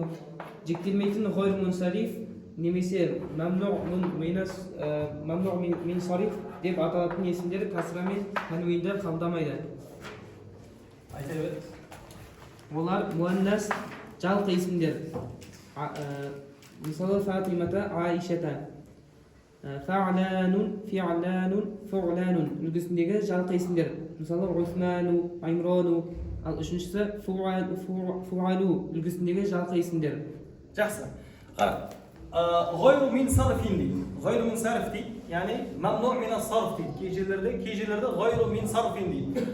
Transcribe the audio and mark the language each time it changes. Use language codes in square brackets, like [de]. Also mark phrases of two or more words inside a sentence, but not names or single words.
[kk] Жіктелмейтін [ar] غير منصرف [kk] немесе [ar] ممنوع من الصرف [kk] деп аталатын есімдер касрамен танвинді қабылдамайды. Айта бер. Олар муаннас жалқы есімдер. Мысалы Фатимата, Аишата. Фа'ланун, фи'ланун, фу'ланун үлгісіндегі жалқы есімдер. Мысалы Усману, Аймрону. Ал үшіншісі фу'алу үлгісіндегі жалқы есімдер. Жақсы. Қара. [ar] غير من صرفٍ [kk] дейді. [ar] غير من صرف дейді. [kk] Яғни [ar] ممنوع من صرف [kk] дейді. Кей жерлерде [ar] غير من صرفٍ [kk] дейді.